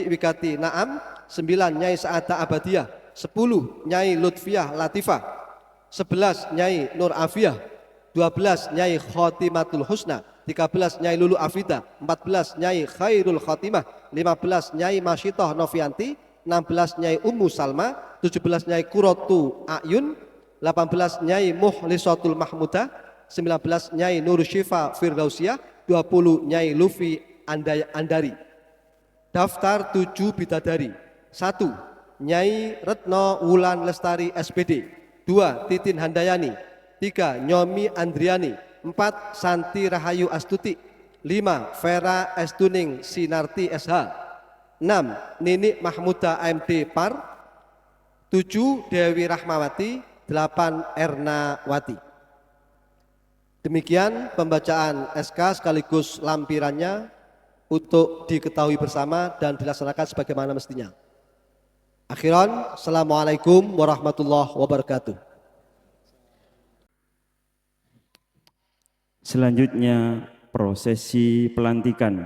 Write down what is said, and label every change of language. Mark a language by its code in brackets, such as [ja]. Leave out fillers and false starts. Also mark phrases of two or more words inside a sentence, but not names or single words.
[id] Wikati Naam, 9 Nyai Sa'ada Abadiyah, 10 Nyai Lutfiah Latifah, 11 Nyai Nur Afiyah, 12 Nyai Khotimatul Husna, 13 Nyai Lulu Afida, 14 Nyai Khairul Khotimah, 15 Nyai Masyitoh Novianti, 16 Nyai Ummu Salma, 17 Nyai Kurotu Ayun, 18 Nyai Muhlisatul Mahmudah, 19 Nyai Nur Syifa Firdausiyah, 20 Nyai Lufi Andari. Daftar 7 bidadari: 1 Nyai Retno Wulan Lestari SPD, 2 Titin Handayani, 3 Nyomi Andriani, 4 Santi Rahayu Astuti, 5 Vera Estuning Sinarti SH, 6 Nini Mahmuda AMD Par, 7 Dewi Rahmawati, 8 Erna Wati. Demikian pembacaan SK sekaligus lampirannya untuk diketahui bersama dan dilaksanakan sebagaimana mestinya. [ar] Akhiran, Assalamualaikum warahmatullahi wabarakatuh. [id] Selanjutnya prosesi pelantikan.